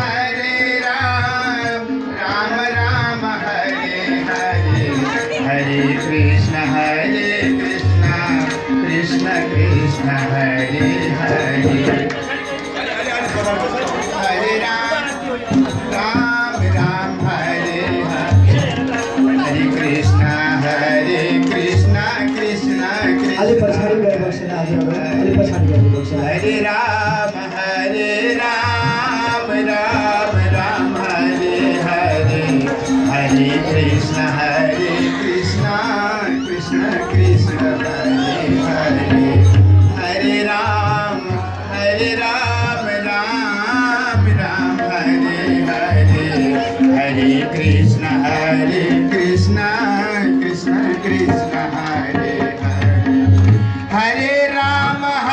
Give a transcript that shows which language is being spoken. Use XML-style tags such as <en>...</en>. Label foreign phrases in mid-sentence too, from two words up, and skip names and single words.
<sa>Ram Hare Hare Hare Krishna Krishna Krishna Hare Hare Hare Ram Hare Hare Hare Krishna Krishna Krishna</sa> <ne>अलि पछाडि गएर बसेर हजुरहरू अलि पछाडि गएर बसेर</ne> <sa>Hare Ram Ram Hare Hare Hare Krishna Krishna Krishna Hare Hare Hare Ram Ram Hare Hare Hare Krishna Krishna Krishna Hare Hare Hare Ram</sa>